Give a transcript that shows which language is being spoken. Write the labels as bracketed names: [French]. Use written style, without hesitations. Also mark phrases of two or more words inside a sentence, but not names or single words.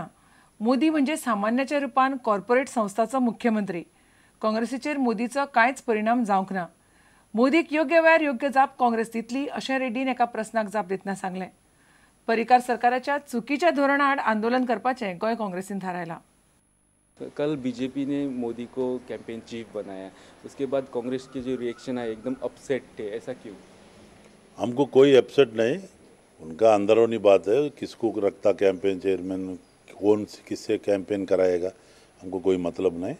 [Konkani] मोदी म्हणजे सामान्याच्या रुपान कॉर्पोरेट संस्थाचो मुख्यमंत्री। काँग्रेसीचेर मोदीचो कांयच परिणाम जावंक ना। मोदीक योग्य वेळार योग्य जाप काँग्रेस दितली अशें रेड्डीन एका प्रस्नाक जाप दितना सांगलें। पर्रीकार सरकाराच्या चुकीच्या धोरणा आड आंदोलन करपाचें गोंय काँग्रेसीन थारायलां। [Hindi] कल बीजेपी ने मोदी को [English] campaign chief [Hindi] बनाया, उसके बाद कांग्रेस के जो रिएक्शन है एकदम अपसेट थे, ऐसा क्यों? हमको कोई अपसेट नहीं, उनका अंदरूनी बात है। किसको रखता [English] campaign chairman, [Hindi] कौन किससे कैंपेन कराएगा, हमको कोई मतलब नहीं।